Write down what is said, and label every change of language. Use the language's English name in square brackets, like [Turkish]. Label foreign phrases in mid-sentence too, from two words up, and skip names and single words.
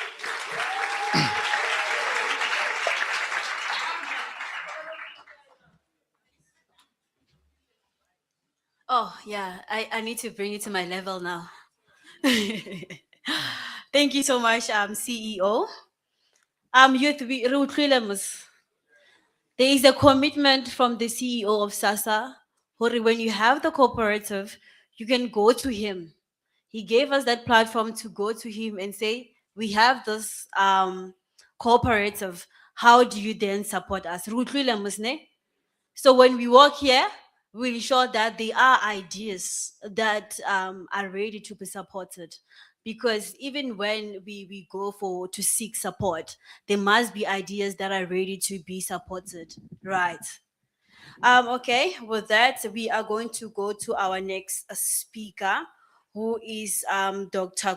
[English] Oh, yeah, I need to bring it to my level now. Thank you so much, CEO. Youth, [Tswana] re utlwile mos. [English] There is a commitment from the CEO of SASA. When you have the cooperative, you can go to him. He gave us that platform to go to him and say, we have this cooperative. How do you then support us? [Tswana] Re utlwile mos ne? [English] So when we work here, we ensure that there are ideas that are ready to be supported. Because even when we go to seek support, there must be ideas that are ready to be supported. Right. Okay, with that, we are going to go to our next speaker, who is Dr.